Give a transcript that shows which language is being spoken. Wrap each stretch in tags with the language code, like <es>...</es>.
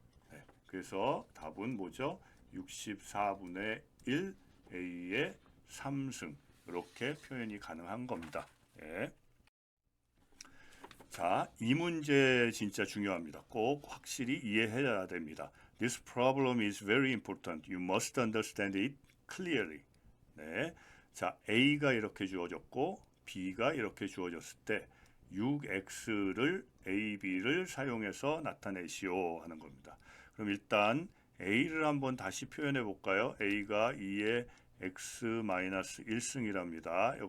<ko>네, 그래서 답은 뭐죠? 64분의 1 a의 3승. 이렇게 표현이 가능한 겁니다. 예. 자, 이 문제 진짜 중요합니다. 꼭 확실히 이해해야 됩니다.</ko> <en>This problem is very important. You must understand it clearly.</en> <ko>네. 자, A가 이렇게 주어졌고 B가 이렇게 주어졌을 때 6x를 A, B를 사용해서 나타내시오 하는 겁니다. 그럼 일단 A를 한번 다시 표현해 볼까요? A가 2의 x-1승이랍니다.</ko>